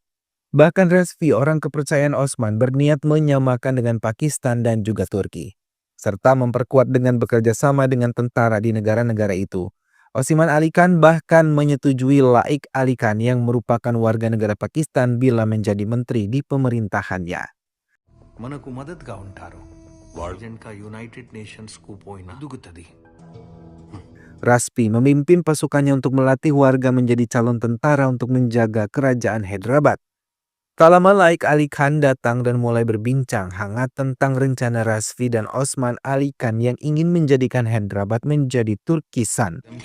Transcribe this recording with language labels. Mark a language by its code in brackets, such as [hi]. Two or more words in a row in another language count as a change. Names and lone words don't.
[id] Bahkan Resvi, orang kepercayaan Osman, berniat menyamakan dengan Pakistan dan juga Turki, serta memperkuat dengan bekerja sama dengan tentara di negara-negara itu. Osman Ali Khan bahkan menyetujui Laik Ali Khan yang merupakan warga negara Pakistan bila menjadi menteri di pemerintahannya. [te] మనకు మద్దతుగా ఉంటారు వాళ్ళ [en] United Nations [te] కు పోయినా దుగుతది. [id] Raspi memimpin pasukannya untuk melatih warga menjadi calon tentara untuk menjaga kerajaan Hyderabad. Tak lama Laik Ali Khan datang dan mulai berbincang hangat tentang rencana Raspi dan Osman Ali Khan yang ingin menjadikan Hyderabad menjadi Turkistan.